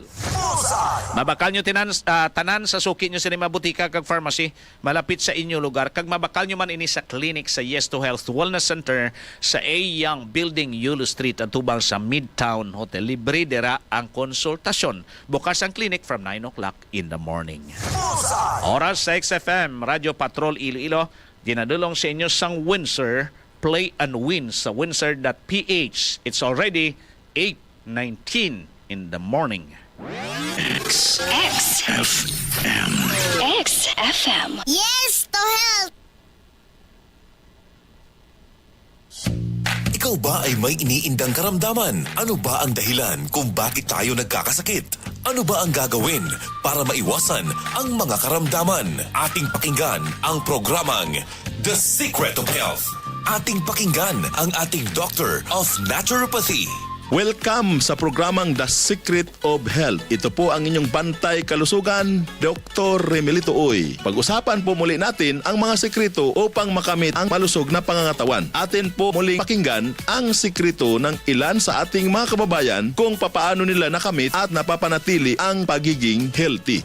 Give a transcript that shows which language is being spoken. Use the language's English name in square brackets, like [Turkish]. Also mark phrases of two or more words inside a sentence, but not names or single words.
[Hiligaynon] Mabakal nyo tanan sa suki nyo sa mga butika kag pharmacy malapit sa inyo lugar, kag mabakal nyo man ini sa clinic sa Yes to Health Wellness Center sa A. Young Building, Yulo Street at tubang sa Midtown Hotel. Libre dira ang konsultasyon. Bukas ang clinic [English] from 9 o'clock in the morning. [Hiligaynon] Oras sa XFM Radio Patrol Iloilo, dinadulong sa inyo sang Windsor Play and Win sa windsor.ph. [English] It's already 8:19 in the morning. XFM. XFM. Yes to health! [Filipino] Ikaw ba ay may iniindang karamdaman? Ano ba ang dahilan kung bakit tayo nagkakasakit? Ano ba ang gagawin para maiwasan ang mga karamdaman? Ating pakinggan ang programang The Secret of Health. Ating pakinggan ang ating [English] Doctor of Naturopathy. [Filipino] Welcome sa programang The Secret of Health. Ito po ang inyong bantay kalusugan, Dr. Remelito Uy. Pag-usapan po muli natin ang mga sekreto upang makamit ang malusog na pangangatawan. Atin po muling pakinggan ang sekreto ng ilan sa ating mga kababayan kung papaano nila nakamit at napapanatili ang pagiging healthy.